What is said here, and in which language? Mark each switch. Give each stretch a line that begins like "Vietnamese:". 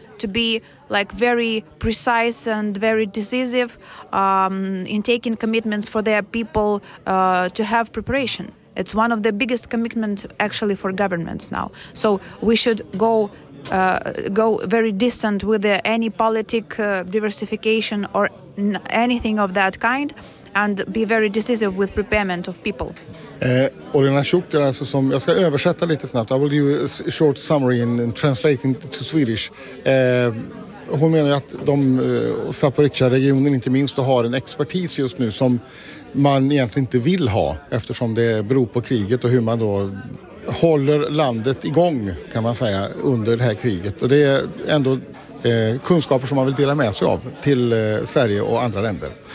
English: to be like very precise and very decisive in taking commitments for their people to have preparation. It's one of the biggest commitments actually for governments now. So we should go very distant with any politic diversification or anything of that kind, and be very decisive with preparement of people.
Swedish: Olena Chuk, det är alltså som, jag ska översätta lite snabbt.
English: I will do a short summary in translating to Swedish.
Swedish: Hon menar att de Zaporizjzja-regionen inte minst har en expertis just nu som man egentligen inte vill ha, eftersom det beror på kriget och hur man då håller landet igång, kan man säga, under det här kriget. Och det är ändå kunskaper som man vill dela med sig av till Sverige och andra länder.